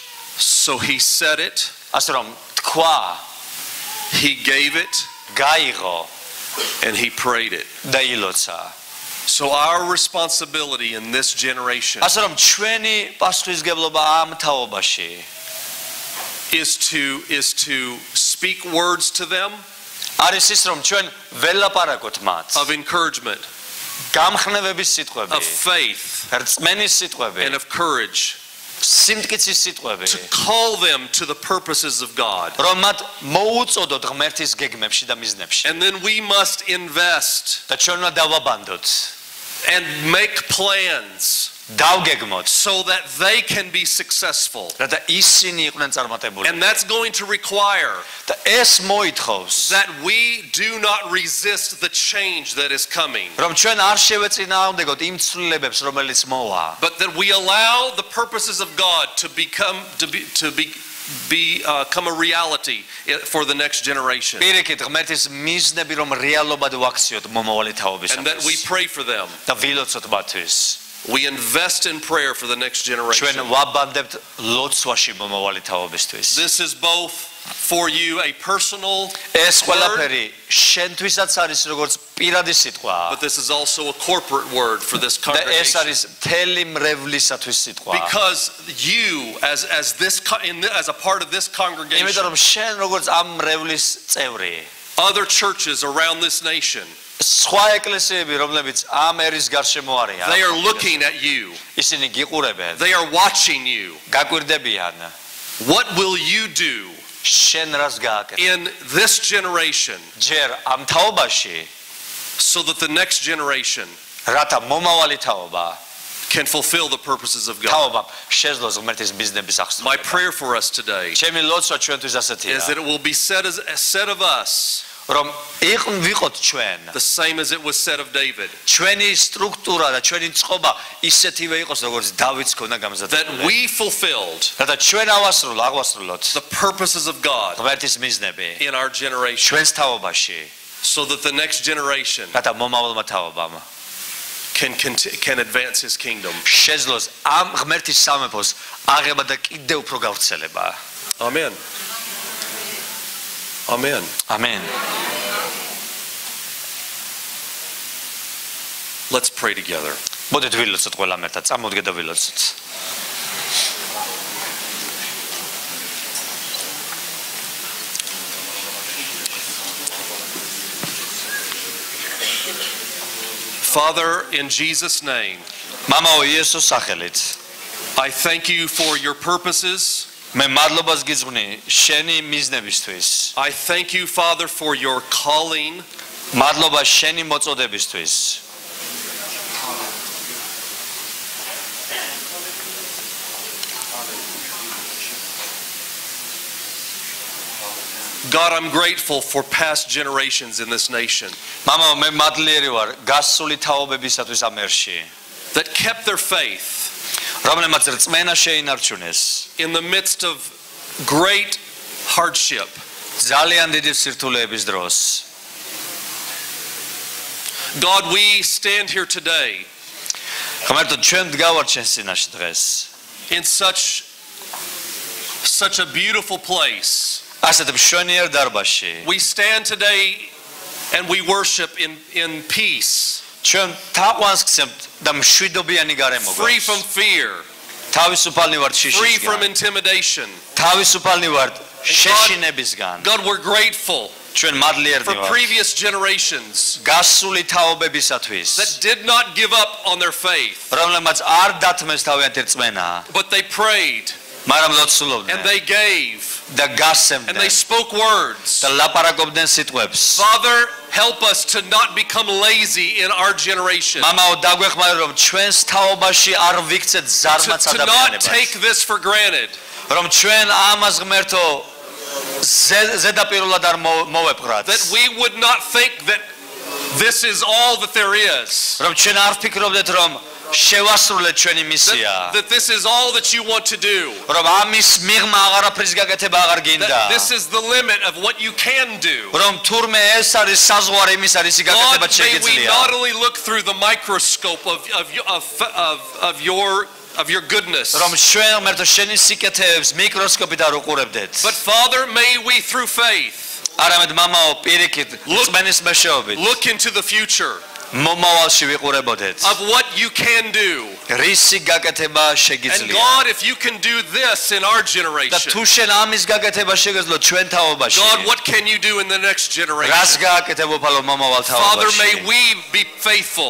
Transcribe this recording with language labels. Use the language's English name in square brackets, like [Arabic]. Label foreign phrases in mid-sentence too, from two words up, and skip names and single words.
[English] So he said it, [Georgian] ასე რომ თქვა, [English] he gave it, [Georgian] გაიღო [English] and he prayed it. [Georgian] და ილოცა. [English] So our responsibility in this generation [Georgian] ასე რომ ჩვენი პასუხისგებლობა ამ თაობაში [English] is to speak words to them [Georgian] არის ის რომ ჩვენ ველაპარაკოთ მათ [English] of encouragement, [Georgian] გამხნევების სიტყვები, [English] of faith, [Georgian] რწმენის სიტყვები, [English] and of courage, [Georgian] სიმტკიცის სიტყვები, [English] to call them to the purposes of God. [Georgian] რომ მათ მოუწოდოთ ღმერთის გეგმებში და მიზნებში. [English] And then we must invest [Georgian] და ჩვენ უნდა დავაბანდოთ, [English] and make plans [Georgian] დავგეგმოთ, [English] so that they can be successful. [Georgian] რათა ისინი იყვნენ წარმატებული. [English] And that's going to require [Georgian] და ეს მოითხოვს, [English] that we do not resist the change that is coming, [Georgian] რომ ჩვენ არ შევეწინააღმდეგოთ იმ ცვლილებებს, რომელიც მოვა. [English] but that we allow the purposes of God to become a reality for the next generation. [Georgian] პირიქით ღმერთის მიზნები რომ რეალობად ვაქციოთ მომავალი თაობისათვის. [English] And that we pray for them. [Georgian] და ვილოცოთ მათთვის. [English] We invest in prayer for the next [Georgian] ჩვენ [English] generation. [Georgian] ვაბანდებთ ლოცვაში მომავალი თაობისთვის. [English] This is both for you a personal [Georgian] ეს [English] word, [Georgian] ყველაფერი შენთვისაც არის როგორც პირადი სიტყვა [English] but this is also a corporate word for this [Georgian] და ეს [English] congregation. [Georgian] არის მთელი მრევლისათვის სიტყვა. [English] Because you, as a part of this [Georgian] იმიტომ [English] congregation, [Georgian] რომ შენ როგორც ამ მრევლის წევრი, [English] other churches around this nation, [Georgian] სხვა ეკლესიები რომლებიც ამ ერის გარშემო არიან, [English] they are looking at you. [Georgian] ისინი გიყურებენ, [English] They are watching you. [Georgian] გაკვირდებიან, [English] What will you do [Georgian] შენ რას გააკეთე [English] in this generation [Georgian] ჯერ ამ თაობაში, [English] so that the next generation [Georgian] რათა მომავალი თაობა [English] can fulfill the purposes of God? [Georgian] თაობა შეძლოს ღმერთის მიზნების [English] My [Georgian] აღსრულება. [English] prayer for us today [Georgian] ჩემი ლოცვა ჩვენთვის ასეთია, [English] is that it will be said of us [Georgian] რომ ვიყოთ ჩვენ [English] the same as it was said of David, [Georgian] ჩვენი სტრუქტურა და ჩვენი წყობა ისეთივე იყოს როგორც დავითს ქონდა [English] that [Georgian] გამზადებული. [English] we fulfilled [Georgian] რათა ჩვენ აღვასრულოთ [English] the purposes of God [Georgian] ღმერთის მიზნები [English] in our generation, [Georgian] ჩვენს თაობაში, [English] so that the next generation [Georgian] რათა მომავალმა თაობამ [English] can advance his kingdom. [Georgian] შეძლოს ამ ღმერთის სამეფოს აღება და კიდევ უფრო გავრცელება. [English] Amen. Amen. [Georgian] ამენ. [English] Let's pray together. [Georgian] მოდით ვილოცოთ ყველა მერტად, წამოვდგეთ და ვილოცოთ. [English] Father, in Jesus' name, [Georgian] მამაო იესოს სახელით, [English] I thank you for your purposes. [Georgian] მე მადლობას გიძღვნი შენი მიზნებისთვის. [English] I thank you, Father, for your calling. [Georgian] მადლობა შენი მოწოდებისთვის. [English] God, I'm grateful for past generations in this nation [Georgian] მამაო მე მადლიერი ვარ გასული თაობებისათვის ამ ერში, [English] that kept their faith [Georgian] რომლებმაც რწმენა შეინარჩუნეს [English] in the midst of great hardship. [Georgian] ძალიან დიდი სირთულეების დროს. [English] God, we stand here today [Georgian] ღმერთო ჩვენ დგავართ შენს წინაშე დღეს. [English] in such a beautiful place. [Georgian] ასეთ მშვენიერ დარბაზში. [English] We stand today and we worship in peace, [Georgian] ჩვენ თაყვანს გცემთ და მშვიდობიანი გარემო [English] free [Georgian] გვაქვს. [English] from fear, [Georgian] თავისუფალნი ვართ [English] free from [Georgian] შიშისგან [English] intimidation. [Georgian] თავისუფალნი ვართ შეშინებისგან [English] God, we're grateful [Georgian] ჩვენ მადლიერნი [English] for [Georgian] ვართ [English] previous generations [Georgian] გასული თაობებისათვის [English] that did not give up on their faith, [Georgian] რომლებმაც არ დათმეს თავიანთი რწმენა [English] but they prayed [Georgian] მაგრამ [English] and [Georgian] ლოცულობდნენ [English] they gave [Georgian] და [English] and they [Georgian] გასცემდნენ [English] spoke words. [Georgian] და ლაპარაკობდნენ სიტყვებს [English] Father, help us to not become lazy in our generation, [Georgian] მამაო დაგვეხმარო რომ ჩვენს თაობაში არ ვიქცეთ ზარმაც [English] to not [Georgian] ადამიანებს [English] take this for granted, [Georgian] რომ ჩვენ ამას ღმერთო ზედაპირულად არ მოვეპყრათ [English] that we would not think that this is all that there is, [Georgian] რომ ჩვენ არ ვფიქრობდეთ რომ შევასრულეთ ჩვენი მისია [English] that this is all that you want to do, [Georgian] რომ ამის მიღმა აღარაფრის გაკეთება აღარ გინდა [English] that this is the limit of what you can do. [Georgian] რომ თურმე ეს არის საზღვარი იმის არის [English] God, [Georgian] გაკეთება [English] may we [Georgian] შეგიძლია [English] not only look through the microscope of your goodness, [Georgian] რომ ჩვენ ღმერთო შენი სიკეთეებს მიკროსკოპით არ უყურებდეთ [English] but Father, may we through faith [Georgian] არამედ მამაო პირიქით რწმენის მეშვეობით [English] look into the future [Georgian] მომავალში ვიყურებოდეთ [English] of what you can do. [Georgian] რისი გაკეთება [English] And [Georgian] შეგიძლია [English] God, if you can do this in our [Georgian] და [English] generation, [Georgian] თუ შენ ამის გაკეთება შეგეძლო ჩვენ თაობაში [English] God, what can you do in the next [Georgian] რას [English] generation? [Georgian] გააკეთებ უფალო მომავალ [English] Father, may [Georgian] თაობაში [English] we be faithful